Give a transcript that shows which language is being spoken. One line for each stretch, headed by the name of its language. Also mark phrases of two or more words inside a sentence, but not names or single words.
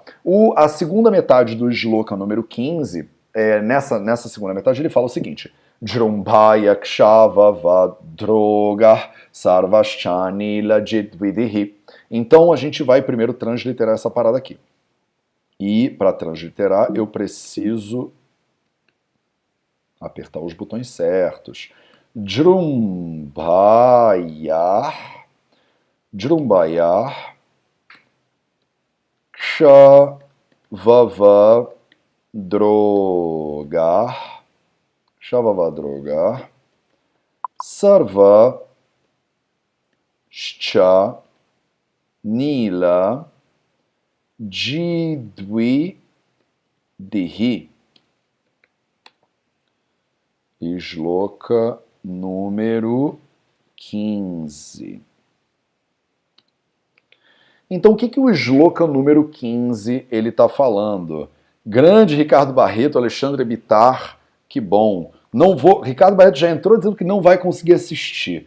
Portuguese: A segunda metade do shloka número 15, nessa segunda metade ele fala o seguinte:
Sanskrit: Jrumbhaya kshava droga sarvaschani lajit vidhi.
Portuguese: Então a gente vai primeiro transliterar essa parada aqui. E para transliterar eu preciso apertar os botões certos.
Sanskrit: Jrumbhaya kshavava drogar sarva shcha nila Jidvidihi.
Portuguese: Shloka número 15. Então, o que o Shloka número 15 ele está falando? Grande Ricardo Barreto, Alexandre Bittar, que bom. Não vou. Ricardo Barreto já entrou dizendo que não vai conseguir assistir.